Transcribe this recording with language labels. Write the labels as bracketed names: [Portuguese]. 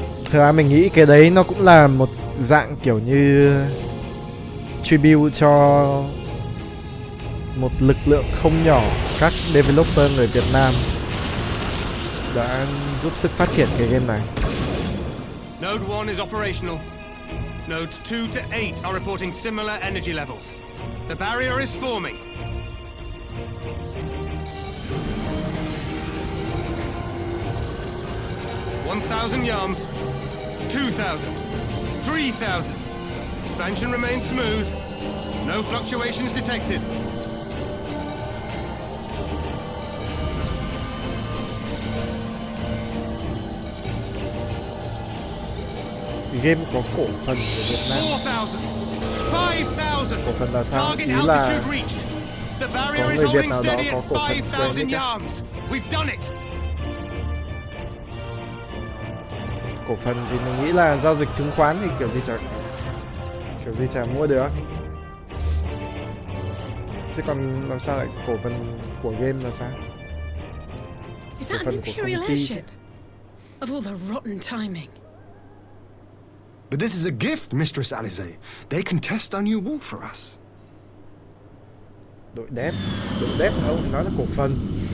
[Vietnamese] Thực ra mình nghĩ cái đấy nó cũng là một dạng kiểu như tribute cho một lực lượng không nhỏ các developer người Việt Nam đã giúp sức phát triển cái game này. [English] Node 1 is operational. Nodes 2 to 8 are reporting similar energy levels. The barrier is forming. $1,000 yards. 2,000. 3,000. Expansion remains smooth. No fluctuations detected. [Vietnamese] Game có cổ phần của Việt Nam. [English] 4,000. 5,000. [Vietnamese] Cổ phần là sao? [English] Target [Vietnamese] Ý là [English] altitude reached. The barrier is holding steady at 5,000 yards. We've done it. [Vietnamese] Cổ phần thì mình nghĩ là giao dịch chứng khoán thì kiểu gì chả mua được. Chứ còn làm sao lại cổ phần của game là sao? [English] Is that an Imperial airship? Of all the rotten timing. But this is a gift, Mistress Alize. They can test our new wool for us. [Vietnamese] Đội đép đâu, nói là cổ phần.